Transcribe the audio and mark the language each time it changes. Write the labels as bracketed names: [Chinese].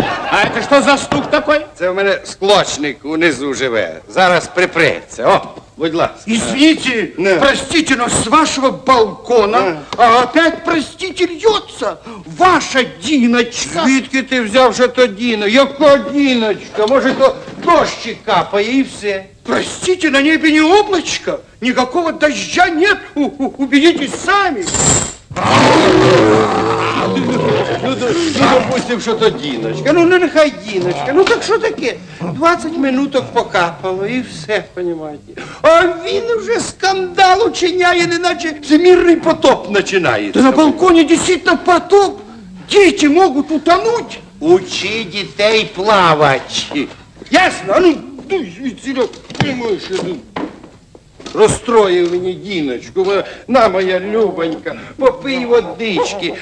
[Russian] А это что за стук такой? [Ukrainian] Це в мене склочник унизу живе. Зараз припреться. О, будь ласка. [Russian] Извините, Да. простите, но с вашего балкона опять, простите, льется ваша Диночка. [Ukrainian] Звідки ти взяв, що то Діна? Яка Діночка? Може, то дощик капає і все. [Russian] Простите, на небе не облачко, никакого дождя нет, убедитесь сами. [Ukrainian] Ну, допустим, що то Діночка. Ну, нехай Діночка. Ну, так що таке? 20 минуток покапало і все, понімаєте. А він вже скандал учиняє, неначе всемирний потоп починається. [Russian] Да на балконе действительно потоп, дети могут утонуть. [Ukrainian] Учи дітей плавати. Ясно? А ну, дуй звідсіля, прямуєш. Розстроїв мені Діночку. На, моя любонька, попий водички.